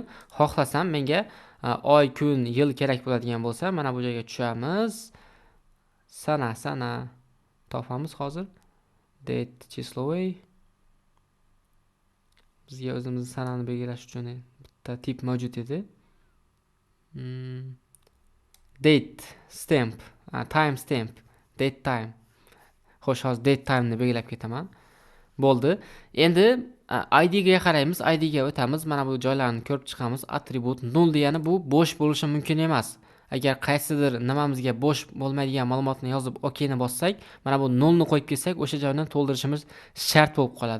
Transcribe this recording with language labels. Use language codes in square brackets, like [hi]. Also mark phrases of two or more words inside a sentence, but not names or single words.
[uz] Xohlasam menga oy, kun, yil kerak bo'ladigan bo'lsa, mana bu joyga tushamiz. Sana topamiz hozir. Date числовой. Bizga o'zimizni sanani belgilash uchun bitta tip mavjud edi. [en] Date stamp, time stamp, date time. [uz] Xo'sh, hozir [en] date time [uz] ni belgilab ketaman. Bo'ldi. Endi ID ga qaraymiz, ID ga o'tamiz. Mana bu joylarni ko'rib chiqamiz. Attribut 0 degani bu bo'sh bo'lishi mumkin emas. Agar qaysidir nimamizga bo'sh bo'lmaydigan ma'lumotni yozib OK ni bossak, mana bu 0 ni qo'yib ketsak, o'sha joyni to'ldirishimiz shart bo'lib qoladi.